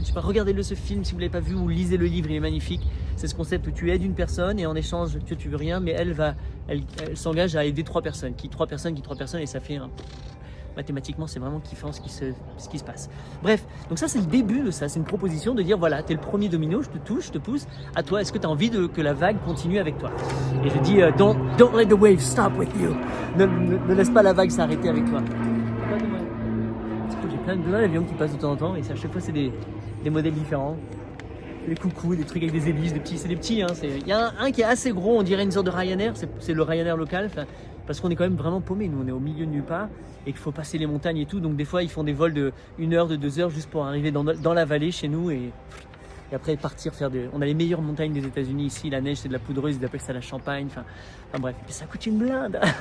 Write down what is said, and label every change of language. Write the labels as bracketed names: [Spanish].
[French] Je sais pas, regardez-le ce film si vous l'avez pas vu ou lisez le livre, il est magnifique. C'est ce concept où tu aides une personne et en échange, tu veux rien, mais elle s'engage à aider 3 personnes, qui 3 personnes et ça fait mathématiquement, c'est vraiment kiffant ce qui se passe. Bref, donc ça c'est le début de ça, c'est une proposition de dire voilà, t'es le premier domino, je te touche, je te pousse, à toi, est-ce que tu as envie que la vague continue avec toi? Et je dis [English] don't let the wave stop with you. [French] Ne laisse pas la vague s'arrêter avec toi. J'ai plein d'avions qui passent de temps en temps et à chaque fois c'est des modèles différents. Des coucous, des trucs avec des hélices, c'est des petits. Il y a un qui est assez gros, on dirait une sorte de Ryanair, c'est le Ryanair local, parce qu'on est quand même vraiment paumé, nous on est au milieu de nulle part et qu'il faut passer les montagnes et tout, donc des fois ils font des vols de 1 heure, de 2 heures juste pour arriver dans la vallée chez nous et après partir on a les meilleures montagnes des États-Unis ici, la neige c'est de la poudreuse, ils appellent ça la Champagne, enfin bref, et ça coûte une blinde.